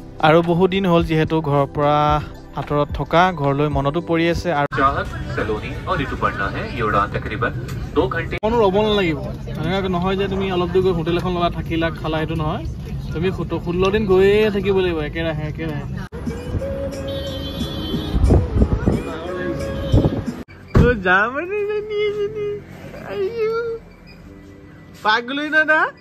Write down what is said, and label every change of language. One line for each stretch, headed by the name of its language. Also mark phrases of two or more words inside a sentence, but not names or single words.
Assamese: আৰু বহু দিন হ'ল যেহেতু ঘৰৰ পৰা আঁতৰত থকা ঘৰলৈ মনতো পৰি আছে আৰু
Hindi: चाहत सलोनी और ऋतुपर्णा है ये उड़ान तकरीबन 2 घंटे
Assamese: কোনো ৰ'ব নালাগিব এনেকৈ নহয় যে তুমি অলপ দূৰ গৈ হোটেল এখন ল'লা থাকিলা খালা সেইটো নহয় তুমি 16 দিন গৈয়ে থাকিব লাগিব একেৰাহে পাগলৈ না